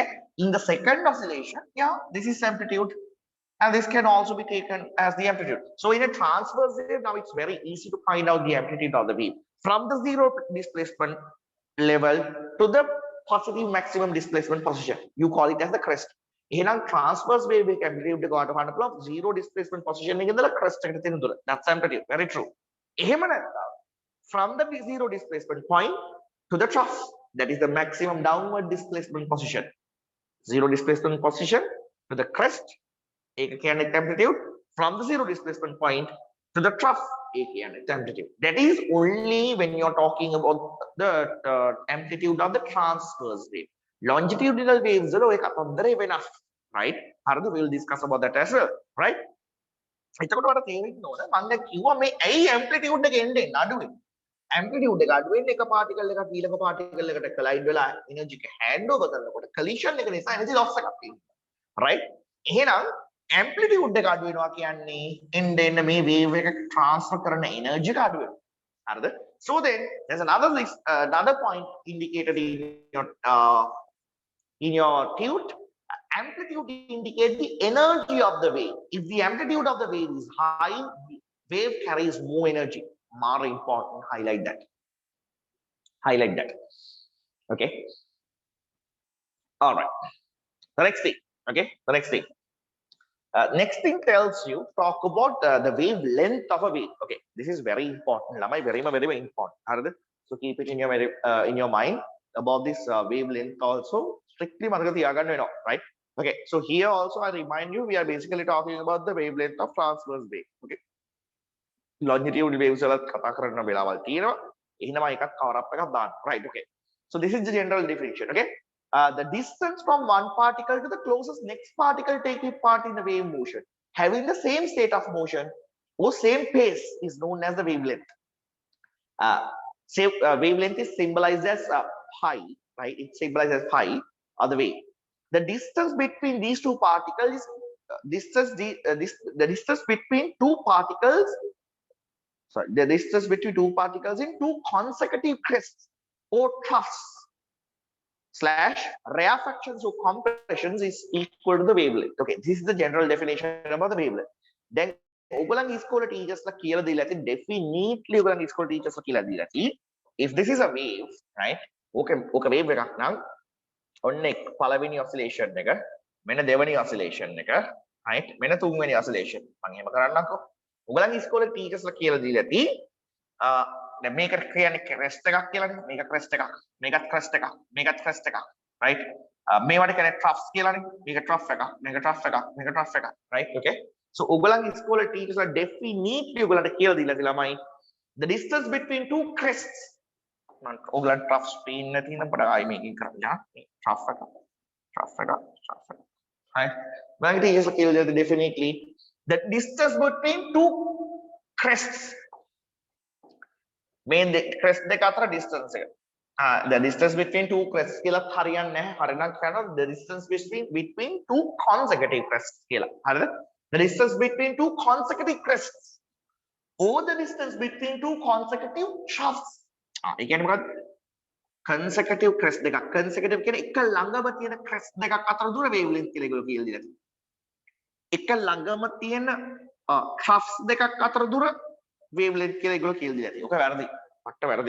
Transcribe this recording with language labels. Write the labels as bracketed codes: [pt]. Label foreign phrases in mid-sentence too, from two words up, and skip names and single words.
[en] In the second oscillation, yeah, this is amplitude, and this can also be taken as the amplitude. So in a transverse wave, now it's very easy to find out the amplitude of the wave from the zero displacement level to the positive maximum displacement position. You call it as the crest. [si] එහෙනම් [en] transverse wave [si] එක amplitude එක ගන්න පුළුවන් [en] zero displacement position [si] එකේ ඉඳලා crest එකට තියෙන දුර. [en] That's amplitude. Very true. [si] එහෙම නැත්නම් [en] from the zero displacement point to the trough, that is the maximum downward displacement position. Zero displacement position to the crest, [si] ඒක කියන්නේ amplitude. [en] From the zero displacement point to the trough, [si] ඒක කියන්නේ amplitude. [en] That is only when you are talking about the amplitude of the transverse wave. Longitudinal waves [si] වල ඔය කතන්දරේ වෙනස්, right? හරිද? [en] We will discuss about that as well, right? [si] එතකොට ඔයාලට තේරෙන්න ඕන මම දැන් කිව්වා මේ ඇයි amplitude එක එන්නේ අඩුවේ. amplitude එක අඩු වෙන්නේ එක particle එකක් ඊළඟ particle එකට collide වෙලා energy එක [en] hand over [si] කරනකොට collision එක නිසා [en] energy loss [si] එකක් තියෙනවා right එහෙනම් amplitude එක අඩු වෙනවා කියන්නේ එන්න මේ wave එක transfer කරන energy එක අඩු වෙනවා හරිද [en] so then there's another point indicated in your tute amplitude indicates the energy of the wave if the amplitude of the wave is high the wave carries more energy more important highlight that okay all right the next thing okay the next thing next thing tells you talk about the wavelength of a wave okay this is very important lamai very important harada so keep it in your mind about this wavelength also strictly [si] මතක තියාගන්න වෙනවා [en] right okay so here also I remind you we are basically talking about the wavelength of transverse wave okay longitudinal waves [si] වලත් කතා කරන වෙලාවල් තියෙනවා එහෙනම් එකක් [en] cover up [si] එකක් දාන්න [en] right okay so this is the general definition okay the distance from one particle to the closest next particle taking part in the wave motion having the same state of motion or same pace is known as the wavelength wavelength is symbolized as pi right it's symbolized as pi or the wave the distance between these two particles is the distance between two particles sorry the distance between two particles in two consecutive crests or troughs slash rarefactions or compressions is equal to the wavelength okay this is the general definition about the wavelength then [si] ඔයගොල්ලන් ඉස්කෝලේ ටීචර්ස්ලා කියලා දීලා ඇති [en] definitely [si] ඔයගොල්ලන් ඉස්කෝලේ ටීචර්ස්ලා කියලා දීලා ඇති [en] if this is a [si] wave right ඕක wave එකක් නම් ඔන්න පළවෙනි oscillation එක මෙන්න දෙවෙනි oscillation එක right මෙන්න තුන්වෙනි oscillation මම එහෙම කරන්නම්කෝ ඔයගොල්ලන් ඉස්කෝලේ ටීචර්ස්ලා කියලා දීලා ඇති දැන් මේකට කියන්නේ ක්‍රෙස්ට් එකක් කියලානේ මේක ක්‍රෙස්ට් එකක් මේකත් ක්‍රෙස්ට් එකක් මේකත් ක්‍රෙස්ට් එකක් right මේවට කියන්නේ ට්‍රෆ්ස් කියලානේ මේක ට්‍රෆ් එකක් මේක ට්‍රෆ් එකක් මේක ට්‍රෆ් එකක් [en] right okay so [si] ඔයගොල්ලන් ඉස්කෝලේ ටීචර්ස්ලා definitely ඔයගොල්ලන්ට කියලා දීලා ඇති ළමයි [en] the distance between two crests [si] මම ඔයගොල්ලන් ට්‍රෆ්ස් පේන්න තියෙන පොඩ ආයි මේකෙන් කරලා ට්‍රෆ් එකක් right මම ටීචර්ස්ලා කියලා දීලා definitely [en] the distance between two crests [si] main crest දෙක අතර distance එක [en] the distance between two crests [si] කියලා හරියන්නේ නැහැ හරිනම් කියනවා the [en] distance between two consecutive crests [si] කියලා හරිද [en] the distance between two consecutive crests or the distance between two consecutive troughs [si] ඒ කියන්නේ මොකක්ද [en] consecutive crest [si] දෙකක් consecutive කියන්නේ එක ළඟම තියෙන crest දෙකක් අතර දුර wavelength කියලා ඒගොල්ලෝ කියලා දීලා තියෙනවා එක ළඟම තියෙන troughs දෙකක් අතර දුර wavelength කියලා ඒගොල්ලෝ කියලා දීලා තියෙනවා. ඔක වැරදි. මට වැරදි.